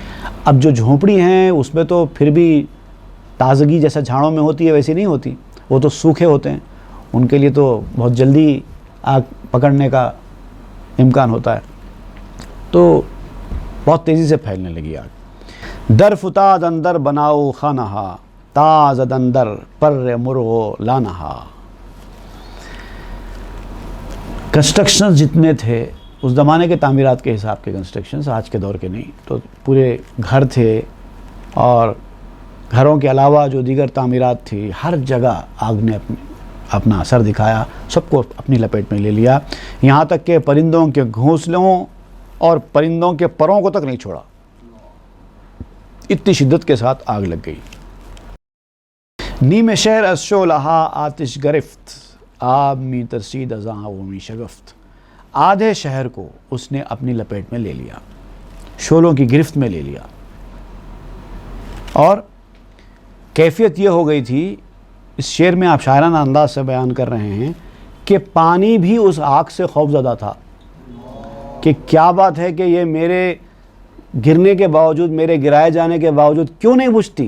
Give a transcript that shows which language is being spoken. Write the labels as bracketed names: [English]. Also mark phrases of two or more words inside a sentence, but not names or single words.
[Urdu] اب جو جھونپڑی ہیں اس میں تو پھر بھی تازگی جیسا جھاڑوں میں ہوتی ہے ویسی نہیں ہوتی، وہ تو سوکھے ہوتے ہیں، ان کے لیے تو بہت جلدی آگ پکڑنے کا امکان ہوتا ہے، تو بہت تیزی سے پھیلنے لگی آگ۔ [Persian] در فتاد اندر بناؤ خانہا، تازد اندر پر مرغو لانہا۔ [Urdu] کنسٹرکشن جتنے تھے اس زمانے کے تعمیرات کے حساب کے کنسٹرکشنز، آج کے دور کے نہیں، تو پورے گھر تھے، اور گھروں کے علاوہ جو دیگر تعمیرات تھی، ہر جگہ آگ نے اپنا اثر دکھایا، سب کو اپنی لپیٹ میں لے لیا، یہاں تک کہ پرندوں کے گھونسلوں اور پرندوں کے پروں کو تک نہیں چھوڑا، اتنی شدت کے ساتھ آگ لگ گئی۔ [Persian] نیم شہر از شعلہا آتش گرفت، آب می ترسید ازاں و می شگفت۔ [Urdu] آدھے شہر کو اس نے اپنی لپیٹ میں لے لیا، شعلوں کی گرفت میں لے لیا، اور کیفیت یہ ہو گئی تھی، اس شعر میں آپ شاعرانہ انداز سے بیان کر رہے ہیں کہ پانی بھی اس آگ سے خوف زدہ تھا کہ کیا بات ہے کہ یہ میرے گرنے کے باوجود، میرے گرائے جانے کے باوجود کیوں نہیں بجھتی.